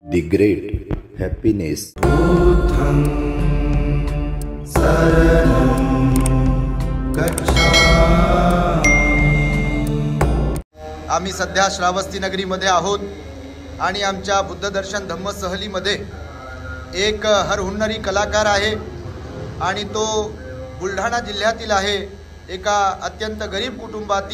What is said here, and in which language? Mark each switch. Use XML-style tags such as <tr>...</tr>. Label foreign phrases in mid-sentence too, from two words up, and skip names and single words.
<en>The great happiness.</en> <pi>बुद्धं शरणं गच्छामि।</pi> <mr>आम्ही सध्या श्रावस्ती नगरीमध्ये आहोत आणि आमच्या बुद्धदर्शन धम्म सहलीमध्ये एक हरहुन्नरी कलाकार आहे आणि तो बुलढाणा जिल्ह्यातील आहे, एका अत्यंत गरीब कुटुंबातील।</mr>